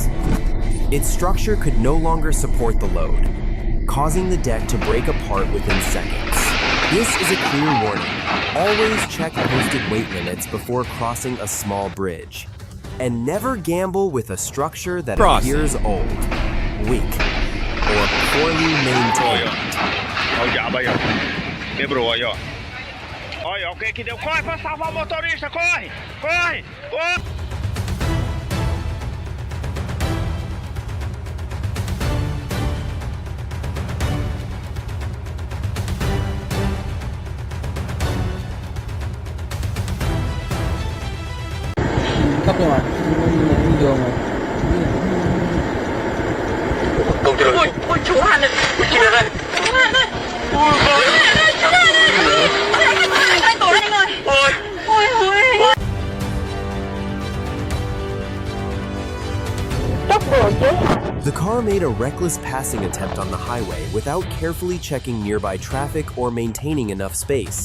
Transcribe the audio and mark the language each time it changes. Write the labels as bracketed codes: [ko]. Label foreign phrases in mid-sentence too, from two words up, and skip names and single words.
[en] Its structure could no longer support the load, causing the deck to break apart within seconds. This is a clear warning. Always check posted weight limits before crossing a small bridge. And never gamble with a structure that appears old, weak, or poorly maintained. [pt] Olha, alguém que deu, corre pra salvar o motorista, corre, corre, corre. [vi] Cấp rồi mà, đi đường rồi. Ôi, chú Hàn này, chú Hàn này. [en] The car made a reckless passing attempt on the highway without carefully checking nearby traffic or maintaining enough space.